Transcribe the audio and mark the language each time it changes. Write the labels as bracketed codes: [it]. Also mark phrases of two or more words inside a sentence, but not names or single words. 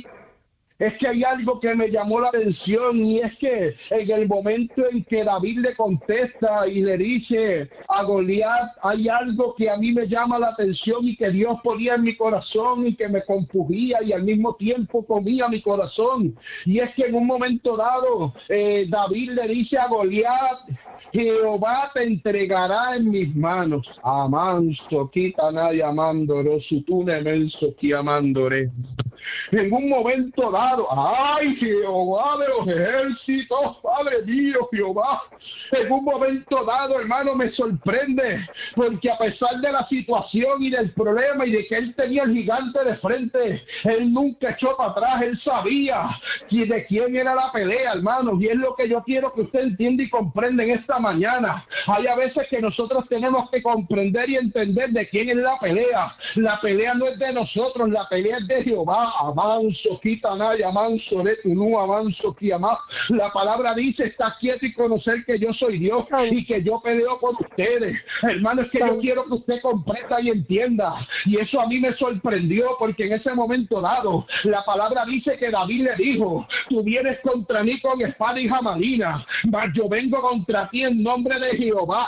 [es] Es que hay algo que me llamó la atención, y es que en el momento en que David le contesta y le dice a Goliat, hay algo que a mí me llama la atención y que Dios ponía en mi corazón y que me compugía y al mismo tiempo comía mi corazón. Y es que en un momento dado David le dice a Goliat, Jehová te entregará en mis manos. Amanso, quitanay amandoro, sutune menso que amandore. En un momento dado, ¡ay, Jehová de los ejércitos, Padre mío, Jehová! En un momento dado, hermano, me sorprende, porque a pesar de la situación y del problema y de que él tenía el gigante de frente, él nunca echó para atrás. Él sabía de quién era la pelea, hermano, y es lo que yo quiero que usted entienda y comprenda en esta mañana. Hay a veces que nosotros tenemos que comprender y entender de quién es la pelea. La pelea no es de nosotros, la pelea es de Jehová. Amanso, quitanay, amanso, de tu nu, amanso, quiamá. La palabra dice, está quieto y conocer que yo soy Dios y que yo peleo con ustedes. Hermano, es que yo quiero que usted comprenda y entienda. Y eso a mí me sorprendió, porque en ese momento dado, la palabra dice que David le dijo, tú vienes contra mí con espada y jabalina, mas yo vengo contra ti en nombre de Jehová.